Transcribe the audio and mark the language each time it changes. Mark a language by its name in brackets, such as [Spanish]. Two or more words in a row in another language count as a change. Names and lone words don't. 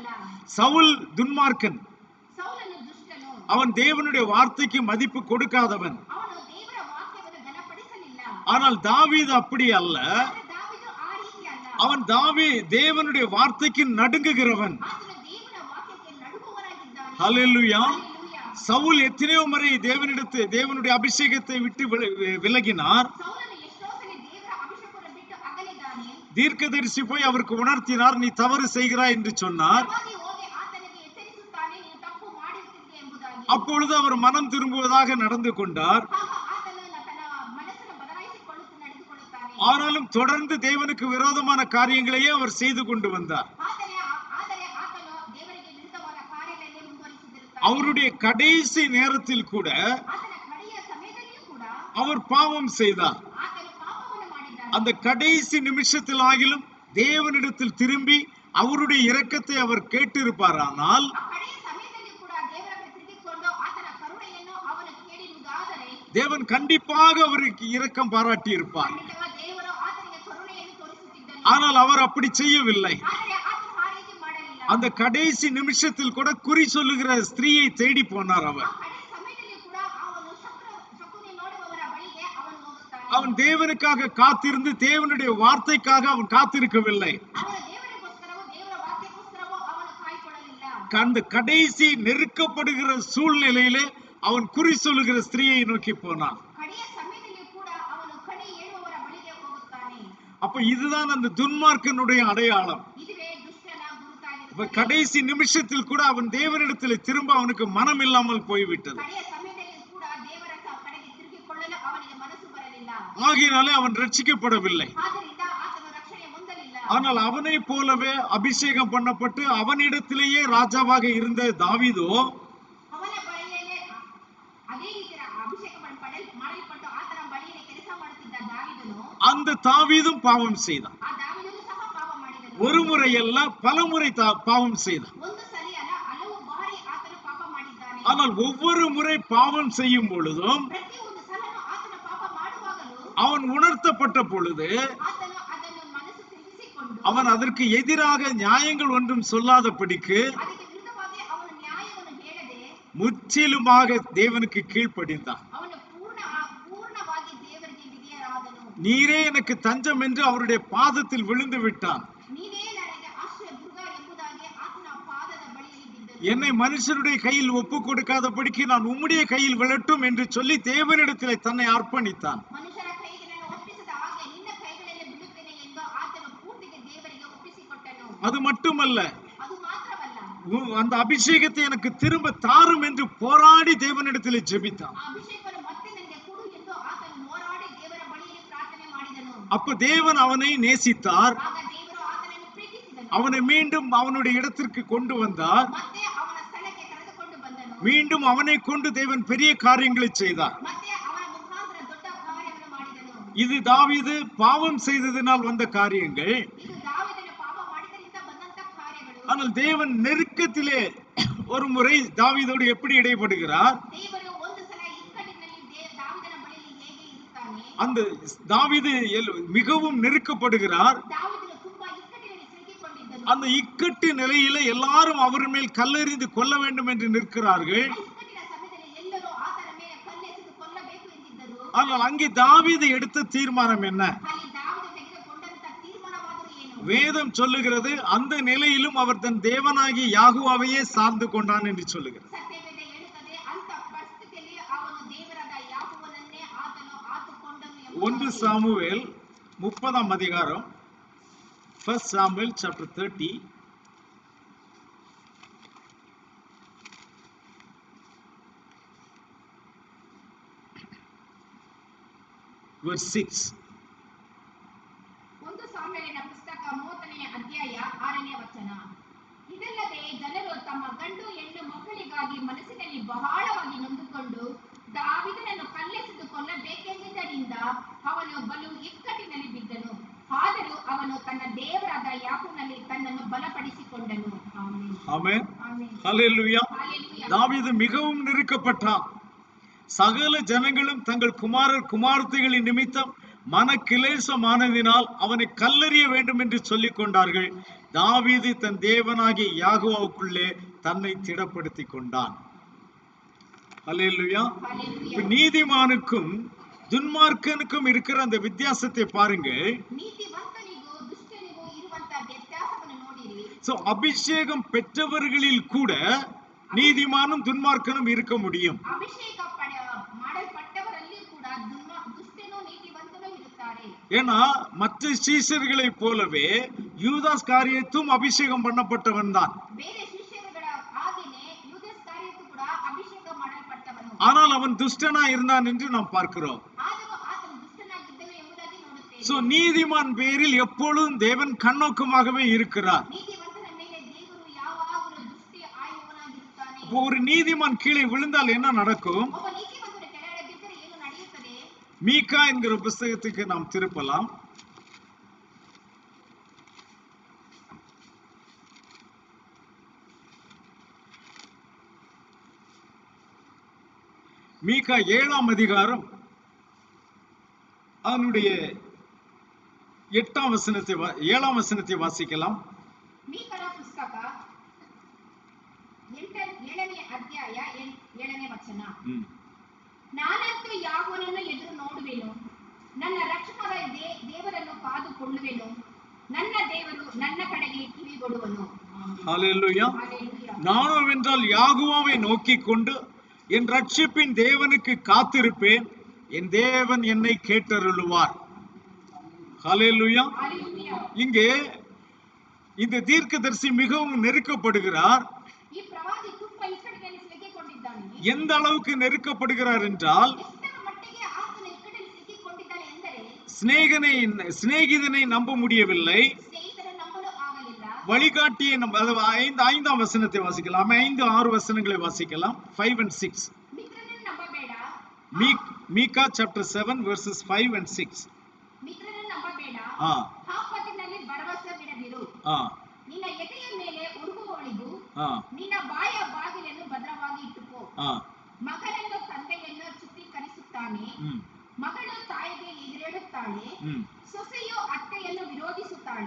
[Tamil] சவுல் துன்மார்க்கன், [Kannada] ಸೌಲನು ದುಷ್ಟನು, [Tamil] அவன் தேவனுடைய வார்த்தைக்கு மதிப்பு கொடுக்காதவன். [Kannada] ಅವನು ದೇವರ ವಾಕ್ಯವನ್ನು ಘನಪಡಿಸಲಿಲ್ಲ. [Tamil] ஆனால் தாவீது அப்படி அல்ல. [Kannada] ಆದರೆ ದಾವೀದನು ಆ ರೀತಿ ಅಲ್ಲ. [Tamil] அவன் தேவனுடைய வார்த்தைக்கு நடுங்குகிறவன். [Kannada] ಆತನು ದೇವರ ವಾಕ್ಯಕ್ಕೆ ನಡುಗುವವನಾಗಿದ್ದಾನೆ. [Tamil] ஹல்லேலூயா. [Kannada] ಹಲ್ಲೆಲೂಯಾ. [Tamil] சவுல் எத்தனையோ முறை தேவனுடைய அபிஷேகத்தை விட்டு விலகினார். [Kannada] ಸೌಲನು ಎಷ್ಟೋ ಸಲ ದೇವರ ಅಭಿಷೇಕವನ್ನು ಬಿಟ್ಟು ಅಗಲಿದ್ದಾನೆ. [Tamil] தீர்க்கதரிசி போய் அவருக்கு உணர்த்தினார், நீ தவறு செய்கிறாய் என்று சொன்னார். [Kannada] ಪ್ರವಾದಿ ಹೋಗಿ ಆತನಿಗೆ ಎಚ್ಚರಿಸುತ್ತಾನೆ, ನೀನು ತಪ್ಪು ಮಾಡಿರುತ್ತೀಯ ಎಂಬುದಾಗಿ. [Tamil] அப்பொழுது அவர் மனம் திரும்புவதாக நடந்து கொண்டார். [Kannada] ಆಗ ಆತನು ತನ್ನ ಮನಸ್ಸನ್ನು ಬದಲಾಯಿಸಿಕೊಳ್ಳುತ್ತಾ ನಡೆದುಕೊಳ್ಳುತ್ತಾನೆ. [Tamil] ஆனாலும் தொடர்ந்து தேவனுக்கு விரோதமான காரியங்களையே அவர் செய்து கொண்டு வந்தார். [Kannada] ಆದರೆ ಆತನು ದೇವರಿಗೆ ವಿರುದ್ಧವಾದ ಕಾರ್ಯಗಳನ್ನೇ ಮುಂದುವರಿಸುತ್ತಿರುತ್ತಾನೆ. [Tamil] அவருடைய கடைசி நேரத்தில் கூட [Kannada] ಆತನ ಕಡೆಯ ಸಮಯದಲ್ಲಿಯೂ ಕೂಡ [Tamil] அவர் பாவம் செய்தார். [Kannada] ಆತನು ಪಾಪವನ್ನು ಮಾಡಿದ್ದಾನೆ. [Tamil] அந்த கடைசி நிமிஷத்தில் ஆகிலும் தேவனிடத்தில் திரும்பி அவருடைய இரக்கத்தை அவர் கேட்டிருப்பாரானால், [Kannada] ಆ ಕಡೆಯ ಸಮಯದಲ್ಲಿ ಕೂಡ ದೇವರ ಕಡೆ ತಿರುಗಿಕೊಂಡು ಆತನ ಕರುಣೆಯನ್ನು ಅವನು ಕೇಳಿರುವುದಾದರೆ [Tamil] தேவன் கண்டிப்பாக அவருக்கு இரக்கம் பாராட்டி இருப்பார். [Kannada] ಖಂಡಿತವಾಗಿ ದೇವರು ಆತನಿಗೆ ಕರುಣೆಯನ್ನು ತೋರಿಸುತ್ತಿದ್ದನು. [Tamil] ஆனால் அவர் அப்படி செய்யவில்லை. [Kannada] ಆದರೆ ಆತನು ಆ ರೀತಿ [Tamil] அந்த கடைசி நிமிஷத்தில் கூட குறி சொல்லுகிற ஸ்திரீயை தேடி போனார் [Kannada] ಆ [Tamil] அவர். [Kannada] ಕಡೆ ಸಮಯದಲ್ಲಿ ಕೂಡ ಅವನು ಶಕುನಿ ನೋಡುವವರ ಬಳಿಗೆ ಅವನು ಹೋಗುತ್ತಾನೆ. [Tamil] அவன் தேவனுக்காக காத்திருந்து தேவனுடைய வார்த்தைக்காக அவன் காத்திருக்கவில்லை. [Kannada] ಅವನ ದೇವರಿಗೋಸ್ಕರವೋ ದೇವರ ವಾಕ್ಯಕ್ಕೋಸ್ಕರವೋ ಅವನು ಕಾಯ್ಕೊಳ್ಳಲಿಲ್ಲ. [Tamil] அந்த கடைசி நெருக்கப்படுகிற சூழ்நிலையிலே அவன் குறி சொல்லுகிற ஸ்திரீயை நோக்கி போனான். [Kannada] ಕಡೆಯ ಸಮಯದಲ್ಲಿ ಕೂಡ ಅವನು ಕಣಿ ಹೇಳುವವರ ಬಳಿಗೆ ಹೋಗುತ್ತಾನೆ. [Tamil] அப்ப இதுதான் அந்த துன்மார்க்கனுடைய அடையாளம். [Kannada] ಇದುವೇ ದುಷ್ಟನ ಗುರುತಾಗಿರುತ್ತದೆ. [Tamil] இப்ப கடைசி நிமிஷத்தில் கூட அவன் தேவனிடத்தில் திரும்ப அவனுக்கு மனம் இல்லாமல் போய்விட்டது. [Kannada] ಕಡೆಯ ಸಮಯದಲ್ಲಿ ಕೂಡ ದೇವರ ಕಡೆಗೆ ತಿರುಗಿಕೊಳ್ಳಲು ಅವನಿಗೆ ಮನಸ್ಸು ಬರಲಿಲ್ಲ. [Tamil] ஆகையினாலே அவன் ரட்சிக்கப்படவில்லை. [Kannada] ಆದ್ದರಿಂದ ಆತನು ರಕ್ಷಣೆ ಹೊಂದಲಿಲ್ಲ. [Tamil] ஆனால் அவனை போலவே அபிஷேகம் பண்ணப்பட்டு அவனிடத்திலேயே ராஜாவாக இருந்த தாவீதோ [Kannada] ಅವನ ಬಳಿಯಲ್ಲೇ ಅದೇ ರೀತಿ ಅಭಿಷೇಕ ಮಾಡಲ್ಪಟ್ಟು ಆತನ ಬಳಿಯಲ್ಲಿ ಕೆಲಸ ಮಾಡುತ್ತಿದ್ದ ದಾವೀದನು [Tamil] அந்த தாவீதும் பாவம் செய்தான். [Kannada] ಆ ದಾವೀದನು ಸಹ ಪಾಪ ಮಾಡಿದನು. [Tamil] ஒரு முறை அல்ல பல முறை பாவம் செய்தான். [Kannada] ಒಂದು ಸರಿ ಅಲ್ಲ ಹಲವು ಬಾರಿ ಆತನು ಪಾಪ ಮಾಡಿದ್ದಾನೆ. [Tamil] ஆனால் ஒவ்வொரு முறை பாவம் செய்யும் பொழுதும் [Kannada] ಪ್ರತಿಯೊಂದು ಸಲನೂ ಆತನ ಪಾಪ ಮಾಡುವಾಗಲೂ [Tamil] அவன் உணர்த்தப்பட்ட பொழுது [Kannada] ಆತನು ಅದನ್ನು ಮನಸ್ಸು ತಿಳಿಸಿಕೊಂಡು [Tamil] அவன் அதற்கு எதிராக நியாயங்கள் ஒன்றும் சொல்லாதபடிக்கு [Kannada] ಅದಕ್ಕೆ ವಿರುದ್ಧವಾಗಿ ಅವನು ನ್ಯಾಯವನ್ನು ಹೇಳದೆ [Tamil] முற்றிலுமாக தேவனுக்கு கீழ்ப்படிந்தான். [Kannada] ಅವನು ಪೂರ್ಣವಾಗಿ ದೇವರಿಗೆ ವಿಧೇಯರಾದನು. [Tamil] நீரே எனக்கு தஞ்சம் என்று அவருடைய பாதத்தில் விழுந்து விட்டான். [Kannada] ನೀನೇ ನನಗೆ ಆಶ್ರಯ ದುರ್ಗ ಎಂಬುದಾಗಿ ಆತನ ಪಾದದ ಬಳಿಯಲ್ಲಿ ಬಿದ್ದನು. [Tamil] என்னை மனுஷருடைய கையில் ஒப்பு கொடுக்காதபடிக்கு நான் உம்முடைய கையில் விழட்டும் என்று சொல்லி தேவனிடத்திலே தன்னை அர்ப்பணித்தான். [Kannada] ಮನುಷ್ಯರ ಕೈಗೆ ನಾನು ಒಪ್ಪಿಸದ ಹಾಗೆ ನಿನ್ನ ಕೈಗಳಲ್ಲಿ ಬಿಡುತ್ತೇನೆ ಎಂದು ಆತನು ಪೂರ್ತಿಗೆ ದೇವರಿಗೆ ಒಪ್ಪಿಸಿಕೊಟ್ಟನು. [Tamil] அது மட்டுமல்ல, [Kannada] ಅದು ಮಾತ್ರವಲ್ಲ, [Tamil] அந்த அபிஷேகத்தை எனக்கு திரும்ப தாரும் என்று போராடி தேவனிடத்திலே ஜெபித்தான். [Kannada] ಆ ಅಭಿಷೇಕವನ್ನು ಮತ್ತೆ ನನಗೆ ಕೊಡು ಎಂದು ಆತನು ಹೋರಾಡಿ ದೇವರ ಬಳಿಯಲ್ಲಿ ಪ್ರಾರ್ಥನೆ ಮಾಡಿದನು. [Tamil] அப்ப தேவன் அவனை நேசித்தார். [Kannada] ಆಗ ದೇವರು ಆತನನ್ನು ಪ್ರೀತಿಸಿದನು. [Tamil] அவனை மீண்டும் அவனுடைய இடத்திற்கு கொண்டு வந்தார். [Kannada] ಮತ್ತೆ ಅವನ ಸ್ಥಳಕ್ಕೆ ಕರೆದುಕೊಂಡು ಬಂದನು. [Tamil] மீண்டும் அவனை கொண்டு தேவன் பெரிய காரியங்களை செய்தார். [Kannada] ಮತ್ತೆ ಅವನ ಮುಖಾಂತರ ದೊಡ್ಡ ಕಾರ್ಯವನ್ನು ಮಾಡಿದನು. [Tamil] இது தாவீது பாவம் செய்ததினால் வந்த காரியங்கள். [Kannada] ಇದು ದಾವೀದನು ಪಾಪ ಮಾಡಿದರಿಂದ ಬಂದಂತ ಕಾರ್ಯಗಳು. [Tamil] ஆனால் தேவன் நெருக்கத்திலே ஒரு முறை தாவீதோடு எப்படி இடைப்படுகிறார்? [Kannada] ದೇವರು ಒಂದು ಸಲ ಇಕ್ಕಟ್ಟಿನಲ್ಲಿ ದಾವೀದನ ಬಳಿಯಲ್ಲಿ ಹೇಗೆ ಇರುತ್ತಾನೆ? [Tamil] அந்த தாவீது மிகவும் நெருக்கப்படுகிறார். [Kannada] ದಾವೀದನು ತುಂಬಾ ಇಕ್ಕಟ್ಟಿನಲ್ಲಿ ಸಿಲುಕಿಕೊಂಡಿದ್ದನು. [Tamil] அந்த இக்கட்டு நிலையில எல்லாரும் அவர் மேல் கல்லெறிந்து கொல்ல வேண்டும் என்று நிற்கிறார்கள். [Kannada] ಆ ಇಕ್ಕಟ್ಟಿನ ಸಮಯದಲ್ಲಿ ಎಲ್ಲರೂ ಆತನ ಮೇಲೆ ಕಲ್ಲೆಸೆದು ಕೊಲ್ಲಬೇಕು ಎಂದಿದ್ದರು. [Tamil] ஆனால் அங்கே தாவீது எடுத்த தீர்மானம் என்ன? [Kannada] ಅಲ್ಲಿ ದಾವೀದ ತೆಗೆದುಕೊಂಡಂತ ತೀರ್ಮಾನವಾದರೂ ಏನು? [Tamil] வேதம் சொல்லுகிறது அந்த நிலையிலும் அவர் தன் தேவனாகிய யாகுவாவையே சார்ந்து கொண்டான் என்று சொல்லுகிறது. [Kannada] ಸತ್ಯವೇದ ಹೇಳುತ್ತದೆ, ಅಂತ ಪರಿಸ್ಥಿತಿಯಲ್ಲಿ ಅವನು ದೇವರಾದ ಯಾಹೋವನನ್ನೇ ಆತನು ಆತುಕೊಂಡನು ಎಂಬುದಾಗಿ. [Tamil] 1 சாமுவேல் 30ஆம் அதிகாரம், [English] 1 Samuel chapter 30 verse 6. [Kannada] ಒಂದು ಸಾಮ್ಯಲಿನ ಪುಸ್ತಕ 30ನೇ ಅಧ್ಯಾಯ 6ನೇ ವಚನ. ಇದಲ್ಲದೆ ಜನರು ತಮ್ಮ ಗಂಡು ಹೆಣ್ಣು ಮಕ್ಕಳಿಗಾಗಿ ಮನಸ್ಸಿನಲ್ಲಿ ಬಹಳವಾಗಿ ನೊಂದುಕೊಂಡು ದಾವೀದನನ್ನು ಕಲ್ಲೆಸೆದು ಕೊಲ್ಲಬೇಕೆಂದಿದ್ದರಿಂದ ಅವನು ಬಲು ಇಕ್ಕಟ್ಟಿನಲ್ಲಿ ಬಿದ್ದನು. ಆದರೂ ಅವನು ತನ್ನ ದೇವರಾದ ಯಾಕೋಬನಲ್ಲಿ ತನ್ನನ್ನು ಬಲಪಡಿಸಿಕೊಂಡನು. ಆಮೆನ್. [Tamil] ஆமென். [Kannada] ಆಮೆನ್. [Tamil] ஹல்லேலூயா. ஹல்லேலூயா. தாவீது மிகவும் நெருக்கப்பட்டான். சகல ஜனங்களும் தங்கள் குமாரர் குமாரத்திகளின் நிமித்தம் மன கிளேசமானதினால் அவனை கல்லெறிய வேண்டும் என்று சொல்லிக் கொண்டார்கள். தாவீது தன் தேவனாகிய யாகோவாவுக்குள்ளே தன்னை திடப்படுத்தி கொண்டான். ஹல்லேலூயா. ஹல்லேலூயா. நீதிமானுக்கும் துன்மார்க்கனுக்கும் இருக்கிற அந்த வித்தியாசத்தை பாருங்க. [Kannada] நீதிವಂತನಿಗೂ ದುಷ್ಟನಿಗೂ ಇರುವಂತ ವ್ಯತ್ಯಾಸವನ್ನು ನೋಡಿರಿ. [Tamil] சோ அபிஷேகம் பெற்றவர்களில் கூட நீதிமானும் துன்மார்க்கனும் இருக்க முடியும். [Kannada] ಅಭಿಷೇಕ ಮಾಡಲ್ಪಟ್ಟವರಲ್ಲಿ ಕೂಡ ದುಷ್ಟನೂ ನೀತಿವಂತನೂ ಇರುತ್ತಾರೆ. [Tamil] ஏன்னா மற்ற சீஷர்களை போலவே யூதாஸ் காரியத்தும் அபிஷேகம் பண்ணப்பட்டவன் தான். [Kannada] ಬೇರೆ ಶಿಷ್ಯರುಗಳ ಹಾಗೆಯೇ ಯೂದಾಸ್ ಕಾರಿಯತು ಕೂಡ ಅಭಿಷೇಕ ಮಾಡಲ್ಪಟ್ಟವನು. [Tamil] ஆனால் அவன் துஷ்டனா இருந்தான் என்று நாம் பார்க்கிறோம். [Kannada] ಆದರೂ ಆತನು ದುಷ್ಟನಾಗಿದ್ದನು ಎಂಬುದಾಗಿ ನೋಡುತ್ತೇವೆ. [Tamil] சோ நீதிமான் பேரில் எப்பொழுதும் தேவன் கண்ணோக்கமாகவே இருக்கிறார். [Kannada] ನೀತಿವಂತನ ಮೇಲೆ ದೇವರು ಯಾವಾಗಲೂ ದೃಷ್ಟಿ ಆಯುವನಾಗಿರುತ್ತಾನೆ. [Tamil] ஒரு நீதிமான் கீழே விழுந்தால் என்ன நடக்கும்? [Kannada] ಒಬ್ಬ ನೀತಿವಂತನ ಕೆಳಗಡೆ ಬಿದ್ದರೆ ಏನು ನಡೆಯುತ್ತದೆ? [Tamil] மீகா என்கிற புஸ்தகத்துக்கு நாம் திருப்பலாம். மீகா 7ஆம் அதிகாரம் அதனுடைய 8ஆம் வசனத்தை 7ஆம் வசனத்தை வாசிக்கலாம். [Kannada] ಮೀಕನ ಪುಸ್ತಕ ಏಳನೇ ಅಧ್ಯಾಯ 7ನೇ ವಚನ. ಹ್ಮ್. ನಾನಂತೂ ಯಾವನನ್ನು ಎದುರು ನೋಡುವೆನು, ನನ್ನ ರಕ್ಷಕರ ದೇವರನ್ನು ಕಾದುಕೊಳ್ಳುವೆನು, ನನ್ನ ದೇವರು ನನ್ನ ಕಡೆಗೆ ಕಿವಿಗೊಡುವನು. [Tamil] ஹல்லேலூயா. நானோவென்றால் யாகுவாவை நோக்கிக் கொண்டு என் ரட்சிப்பின் தேவனுக்கு காத்திருப்பேன், என் தேவன் என்னை கேட்டருளுவார். ஹல்லேலூயா. இங்கே இந்த தீர்க்கதரிசி மிகவும் நெருக்கப்படுகிறார். [Kannada] ಈ ಪ್ರವಾದಿ ತುಂಬಾ ಇಕ್ಕಟ್ಟಿನಲ್ಲಿ ಸಿಕ್ಕಿಕೊಂಡಿದ್ದಾನೆ. [Tamil] எந்த அளவுக்கு நெருக்கப்படுகிறார் என்றால், [Kannada] ಎಷ್ಟರ ಮಟ್ಟಿಗೆ ಆತನ ಇಕ್ಕಟ್ಟಿನಲ್ಲಿ ಸಿಕ್ಕಿಕೊಂಡಿದ್ದಾನೆ ಎಂದರೆ, [Tamil] சிநேகிதனை நம்ப முடியவில்லை, [Kannada] ಸ್ನೇಹಿತರನ್ನು ನಂಬಲು ಆಗಲಿಲ್ಲ. [Tamil] வழிகாட்டியை ஐந்தாம் வசனத்தை வாசிக்கலாம். 5-6 வசனங்களை வாசிக்கலாம். [English] 5 and 6. [Kannada] ಮಿತ್ರನನ್ನು ನಂಬಬೇಡ. [Tamil] மீகா [English] chapter 7 verses 5 and 6. [Kannada] ಮಿತ್ರನನ್ನು ನಂಬಬೇಡ. ಆಪತ್ತಿನಲ್ಲಿ ಭರವಸೆ ಬಿಡದಿರು. ನಿನ್ನ ಎದೆಯ ಮೇಲೆ ಉರುಗುವವಳಿಗೂ ನಿನ್ನ ಬಾಯ ಬಾಗಿಲನ್ನು ಭದ್ರವಾಗಿ ಇಟ್ಟುಕೋ. ಮಗನನ್ನು ತಂದೆಯನ್ನು ಚಿತ್ರೀಕರಿಸುತ್ತಾನೆ, ಮಗಳು ತಾಯಿಗೆ ಎದುರೇಳುತ್ತಾಳೆ, ಸೊಸೆಯು ಅತ್ತೆಯನ್ನು ವಿರೋಧಿಸುತ್ತಾಳೆ.